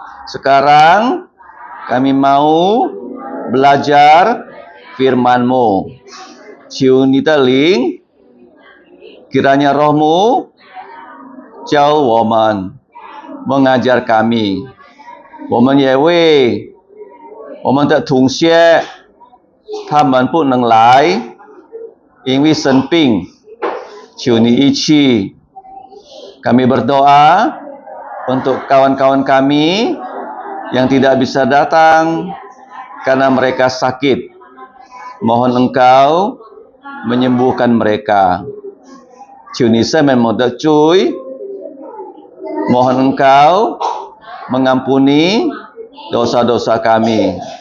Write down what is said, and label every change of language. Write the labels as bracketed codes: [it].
[id] Sekarang kami mau belajar firman-Mu. [zh] 求你的灵, [id] kiranya Roh-Mu [zh] 教我们, [id] mengajar kami. [zh] 我们也为我们的同学他们不能来，因为生病，求你一起. [id] Kami berdoa untuk kawan-kawan kami yang tidak bisa datang karena mereka sakit. Mohon Engkau menyembuhkan mereka. [zh] 求你赦免我的罪, [id] mohon Engkau mengampuni dosa-dosa kami.